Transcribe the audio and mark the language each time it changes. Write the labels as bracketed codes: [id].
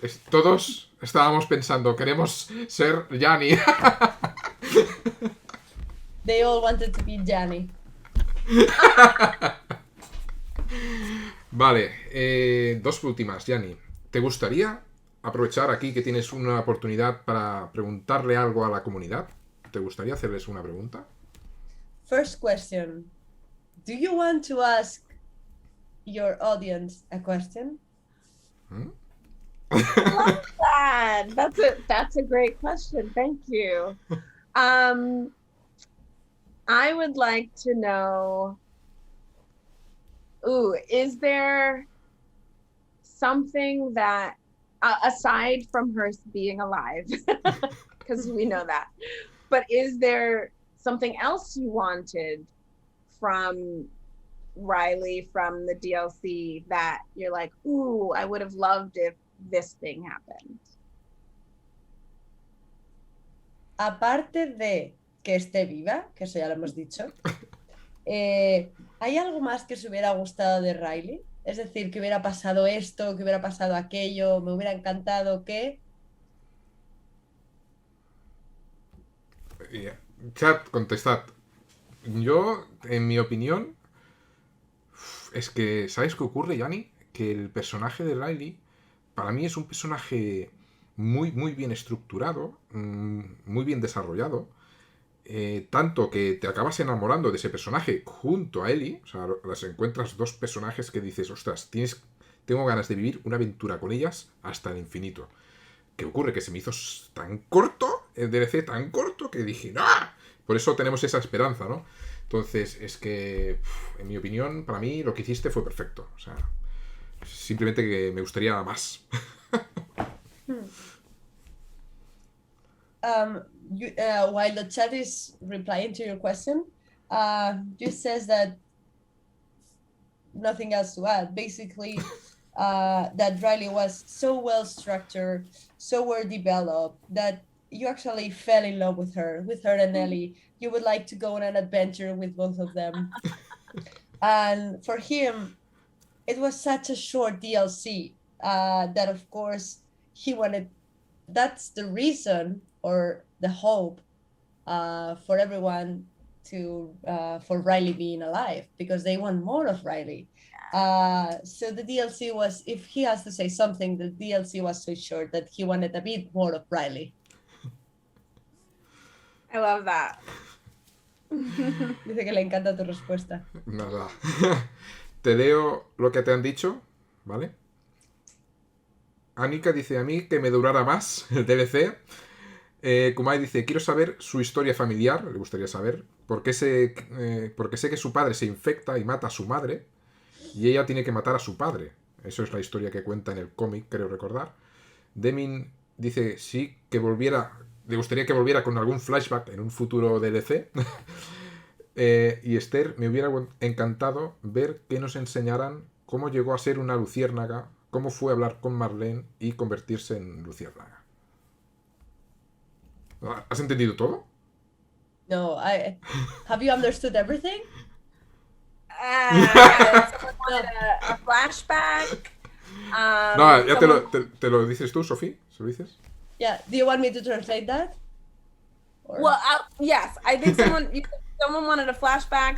[es] Todos estábamos pensando, queremos ser Yani. [en] They all wanted to be Yani. [es] Vale, dos últimas, Yani. ¿Te gustaría aprovechar aquí que tienes una oportunidad para preguntarle algo a la comunidad? ¿Te gustaría hacerles una pregunta? [en] First question. Do you want to ask your audience a question? I love that. That's a great question. Thank you. I would like to know, is there something that, aside from her being alive, because we know that, but is there something else you wanted from Riley, from the DLC, that you're like, I would have loved if this thing happened? [es] Aparte de que esté viva, que eso ya lo hemos dicho, ¿hay algo más que os hubiera gustado de Riley? Es decir, que hubiera pasado esto, que hubiera pasado aquello, me hubiera encantado que... Chat, contestad. Yo, en mi opinión, es que, ¿sabes qué ocurre, Yani? Que el personaje de Riley, para mí es un personaje muy, muy bien estructurado, muy bien desarrollado, tanto que te acabas enamorando de ese personaje junto a Ellie. O sea, las encuentras dos personajes que dices, ostras, tengo ganas de vivir una aventura con ellas hasta el infinito. ¿Qué ocurre? Que se me hizo tan corto, el DLC tan corto, que dije, ¡no! Por eso tenemos esa esperanza, ¿no? Entonces, es que, en mi opinión, para mí lo que hiciste fue perfecto. O sea, simplemente que me gustaría más. [en] While the chat is replying to your question, just says that nothing else to add. Basically, that Riley was so well structured, so well developed, that you actually fell in love with her and Ellie. You would like to go on an adventure with both of them. And for him, it was such a short DLC that, of course, he wanted. That's the reason or the hope for everyone for Riley being alive, because they want more of Riley. So the DLC was, if he has to say something, the DLC was so short that he wanted a bit more of Riley. I love that. [es] Dice que le encanta tu respuesta. Nada. Te leo lo que te han dicho, ¿vale? Anika dice a mí que me durara más el DLC. Kumai dice, quiero saber su historia familiar, le gustaría saber, porque sé que su padre se infecta y mata a su madre, y ella tiene que matar a su padre. Eso es la historia que cuenta en el cómic, creo recordar. Demin dice, sí, le gustaría que volviera con algún flashback en un futuro DLC. Y Esther, me hubiera encantado ver que nos enseñaran cómo llegó a ser una luciérnaga, cómo fue a hablar con Marlene y convertirse en luciérnaga. ¿Has entendido todo? [en] No, have you understood everything? Someone No. wanted a flashback. [es] No, ya [en] someone- [es] te lo dices tú, Sofía. ¿Se lo dices? [en] Yeah. Do you want me to translate that? Or... Well, yes, I think someone wanted a flashback.